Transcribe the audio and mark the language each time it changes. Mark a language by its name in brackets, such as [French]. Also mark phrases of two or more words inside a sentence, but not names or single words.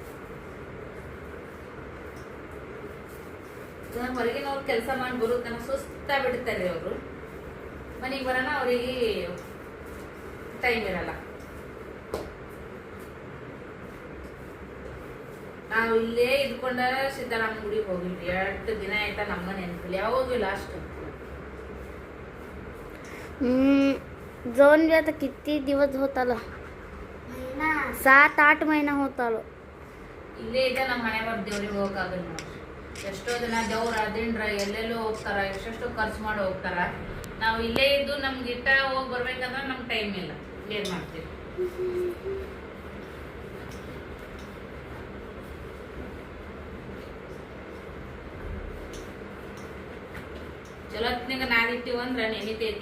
[Kannada] ಹೊರಗಿನವ್ರು ಕೆಲಸ ಮಾಡಿ ಬರೋದು ತನಕ ಸುಸ್ತಾ ಬಿಡ್ತಾರೆ ಅವರು. ಮನೆಗೆ ಬರೋಣ ಅವರಿಗೆ ಟೈಮ್ ಇರಲ್ಲ. ನಾವು ಇಲ್ಲೇ ಇದ್ಕೊಂಡ ಸಿದ್ದರಾಮ ಗುಡಿಗೆ ಹೋಗಿದ್ವಿ. 2 ದಿನ ಆಯ್ತಾ. ನಮ್ಗೆ ನೆನಪಿಲ್ಲ, ಯಾವಾಗೂ ಲಾಸ್ಟ್ [Marathi] जाऊन भी आता. किती दिवस होतालो? 7-8 महिना होतालो. [Kannada] ಇಲ್ಲೇ ಇದೆ. ನಮ್ಮ ಮನೆ ಬರ್ ದೇವ್ರಿಗೆ ಹೋಗಕ್ಕಾಗಲ್ಲ ನೋಡ್ರಿ. ಎಷ್ಟೋ ಜನ ದೇವ್ರ ದಿಂಡ್ರ ಎಲ್ಲೆಲ್ಲೋ ಹೋಗ್ತಾರ, ಎಷ್ಟೆಷ್ಟೋ ಖರ್ಚು ಮಾಡಿ ಹೋಗ್ತಾರ. ನಾವು ಇಲ್ಲೇ ಇದ್ದು ನಮ್ಗೆ ಇಟ್ಟ ಹೋಗಿ ಬರ್ಬೇಕಂದ್ರೆ ನಮ್ಗೆ ಟೈಮ್ ಇಲ್ಲ. ಏನ್ ಮಾಡ್ತೀವಿ? ಚಲೋತ್ನಾಗ ನಾದಿಟ್ಟಿವಂದ್ರೆ ನೆನಿತೈತಿ.